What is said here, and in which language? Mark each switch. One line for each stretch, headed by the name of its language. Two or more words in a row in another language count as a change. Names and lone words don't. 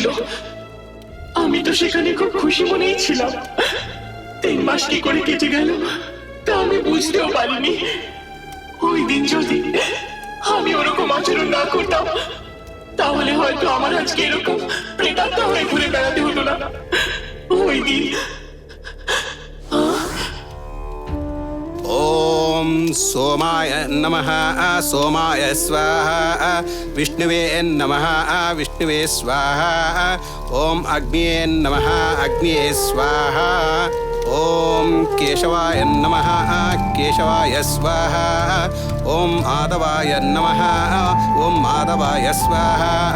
Bangla: আমি তো সেখানে খুব খুশি মনেই ছিলাম। 3 মাস কি করে কেটে গেল তা আমি বুঝতেও পারিনি। ওই দিন যদি আমি ওরকম আচরণ না করতাম তাহলে হয়তো আমার আজকে এরকম প্রেতাত্মা হয়ে ঘুরে বেড়াতে হতো না। ওই দিন
Sanskrit: ओम सोमाय नमः सोमाय स्वाहा विष्णुवे नमः विष्णुवे स्वाहा ओम अग्निये नमः अग्निये स्वाहा ओम केशवाय नमः केशवाय स्वाहा ओम माधवाय नमः ओम माधवाय स्वाहा